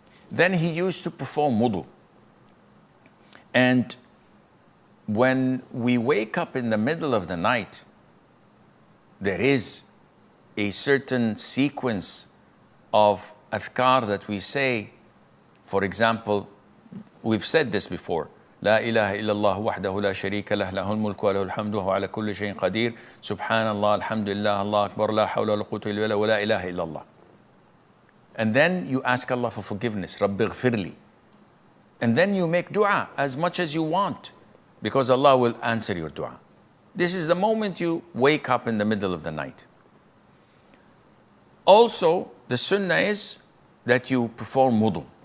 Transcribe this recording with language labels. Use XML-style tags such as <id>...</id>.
<en>Then he used to perform wudu. And when we wake up in the middle of the night, there is a certain sequence of adhkar that we say. For example, we've said this before.</en> <ar>لا إله إلا الله وحده لا شريك له له الملك وله الحمد وهو على كل شيء قدير سبحان الله الحمد لله الله أكبر لا حول ولا قوة إلا بالله ولا إله إلا الله.</ar> <en>And then you ask Allah for forgiveness.</en> <ar>رب اغفر لي.</ar> <en>And then you make dua as much as you want, because Allah will answer your dua. This is the moment you wake up in the middle of the night. Also, the sunnah is that you perform wudu.</en>